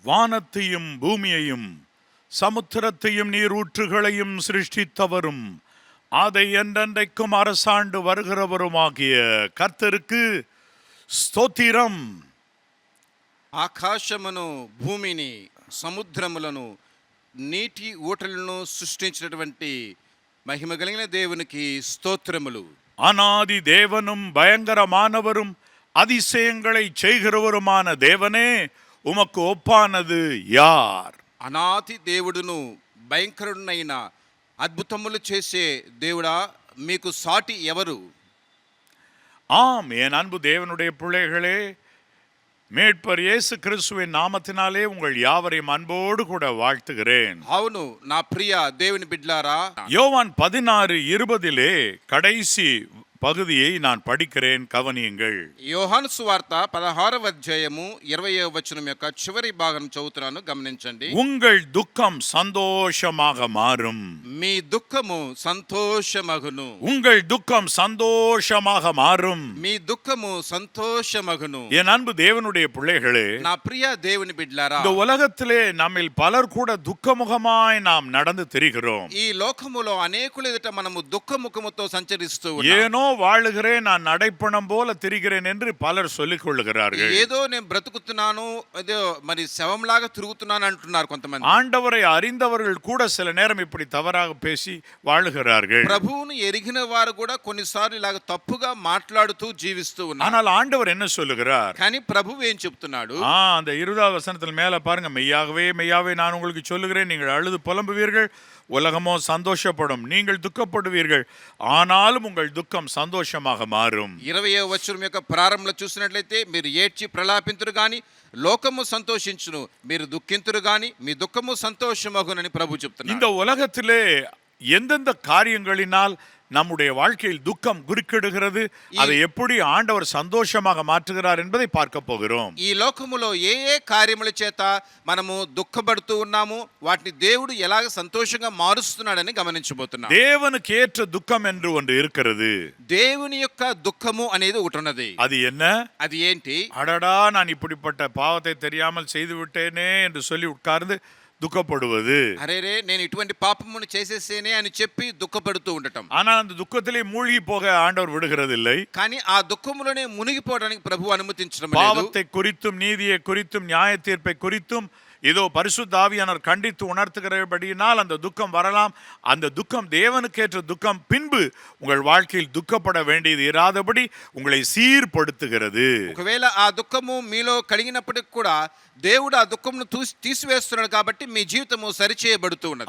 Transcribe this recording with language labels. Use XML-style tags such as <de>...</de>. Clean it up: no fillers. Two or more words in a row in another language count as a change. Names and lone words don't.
<ta>வானத்தையும் பூமியையும் சமுத்திரத்தையும் நீரூற்றுகளையும் சிருஷ்டித்தவரும் அதை என்றென்றைக்கும் அரசாண்டு வருகிறவருமாகிய கர்த்தருக்கு ஸ்தோத்திரம்.</ta> <te>ఆకాశమును భూమిని సముద్రములను నీటి ఊటలను సృష్టించినటువంటి మహిమ కలిగిన దేవునికి స్తోత్రములు.</te> <ta>அநாதி தேவனும் பயங்கரமானவரும் அதிசயங்களை செய்கிறவருமான தேவனே, உமக்கு ஒப்பானது யார்?</ta> <te>అనాది దేవుడును భయంకరుడైన అద్భుతములు చేసే దేవుడా, మీకు సాటి ఎవరు?</te> <ta>ஆம், என் அன்பு தேவனுடைய பிள்ளைகளே, மேட்பர் இயேசு கிறிஸ்துவின் நாமத்தினாலே உங்கள் யாவரையும் அன்போடு கூட வாழ்த்துகிறேன்.</ta> <te>అవును, నా ప్రియ దేవుని బిడ్డలారా,</te> <ta>யோவான் 16:20 கடைசி பகுதியை நான் படிக்கிறேன், கவனியுங்கள்.</ta> <te>యోహాను సువార్త 16వ అధ్యాయము 20వ వచనం యొక్క చివరి భాగం చదువుతున్నాను, గమనించండి.</te> <ta>உங்கள் துக்கம் சந்தோஷமாக மாறும்.</ta> <te>మీ దుఃఖము సంతోషమగును.</te> <ta>உங்கள் துக்கம் சந்தோஷமாக மாறும்.</ta> <te>మీ దుఃఖము సంతోషమగును.</te> <ta>என் அன்பு தேவனுடைய பிள்ளைகளே,</ta> <te>నా ప్రియ దేవుని బిడ్డలారా,</te> <ta>இந்த உலகத்திலே நம்மில் பலர் கூட துக்கமுகமாய் நாம் நடந்து திரிகிறோம்.</ta> <te>ఈ లోకములో అనేకుల ఎదుట మనము దుఃఖముఖముతో సంచరిస్తూ</te> <ta>ஏனோ வாழுகிறேன், நான் நடைப்பணம் போல திரிகிறேன் என்று பலர் சொல்லிக் கொள்ளுகிறார்கள்.</ta> <te>ఏదో నేను బ్రతుకుతున్నాను, ఏదో మరి శవంలాగా తిరుగుతున్నాను అంటున్నారు కొంతమంది.</te> <ta>ஆண்டவரை அறிந்தவர்கள் கூட சில நேரம் இப்படி தவறாக பேசி வாழுகிறார்கள்.</ta> <te>ప్రభువును ఎరిగిన వారు కూడా కొన్నిసార్లు ఇలాగ తప్పుగా మాట్లాడుతూ జీవిస్తూ ఉన్నారు.</te> <ta>ஆனால் ஆண்டவர் என்ன சொல்லுகிறார்?</ta> <te>కానీ ప్రభువు ఏం చెప్తున్నాడు?</te> <ta>அந்த 20வது வசனத்தில் மேல பாருங்க, மெய்யாகவே மெய்யாகவே நான் உங்களுக்கு சொல்லுகிறேன், நீங்கள் அழுது புலம்புவீர்கள், உலகமோ சந்தோஷப்படும், நீங்கள் துக்கப்படுவீர்கள், ஆனாலும் உங்கள் துக்கம் சந்தோஷமாக மாறும்.</ta> <te>20వ వచనం యొక్క ప్రారంభంలో చూసినట్లయితే, మీరు ఏడ్చి ప్రలాపింతురు గాని లోకము సంతోషించును, మీరు దుఃఖింతురు గాని మీ దుఃఖము సంతోషమగునని ప్రభు చెప్తున్నారు.</te> <ta>இந்த உலகத்திலே எந்தெந்த காரியங்களினால் நம்முடைய வாழ்க்கையில் துக்கம் குறுக்கிடுகிறது, அதை எப்படி ஆண்டவர் சந்தோஷமாக மாற்றுகிறார் என்பதை பார்க்க போகிறோம்.</ta> <te>ఈ లోకములో ఏ ఏ కార్యముల చేత మనము దుఃఖపడుతూ ఉన్నాము, వాటిని దేవుడు ఎలాగ సంతోషంగా మారుస్తున్నాడని గమనించబోతున్నాం.</te> <ta>தேவனுக்கு ஏற்ற துக்கம் என்று ஒன்று இருக்கிறது.</ta> <te>దేవుని యొక్క దుఃఖము అనేది ఒకటి ఉన్నది.</te> <ta>அது என்ன?</ta> <te>అది ఏంటి?</te> <ta>அடடா, நான் இப்படிப்பட்ட பாவத்தை தெரியாமல் செய்து விட்டேனே என்று சொல்லி உட்கார்ந்து துக்கப்படுவது.</ta> <te>అరేరే, నేను ఇటువంటి పాపమును చేసేసేనే అని చెప్పి దుఃఖపడుతూ ఉండటం.</te> <ta>ஆனால் அந்த துக்கத்திலே மூழ்கி போக ஆண்டவர் விடுகிறதில்லை.</ta> <te>కానీ ఆ దుఃఖములోనే మునిగిపోవడానికి ప్రభు అనుమతించడం లేదు.</te> <ta>பாவத்தை குறித்தும் நீதியை குறித்தும் நியாய தீர்ப்பை குறித்தும் இதோ பரிசுத்த ஆவியானவர் கண்டித்து உணர்த்துகிறபடியினால் அந்த துக்கம் வரலாம். அந்த துக்கம் தேவனுக்கேற்ற துக்கம். பின்பு உங்கள் வாழ்க்கையில் துக்கப்பட வேண்டியது இராதபடி உங்களை சீர்படுத்துகிறது.</ta> <te>ఒకవేళ ఆ దుఃఖము మీలో కలిగినప్పటికి కూడా దేవుడు ఆ దుఃఖమును తీసివేస్తున్నాడు కాబట్టి మీ జీవితము సరిచేయబడుతూ ఉన్నది.</te>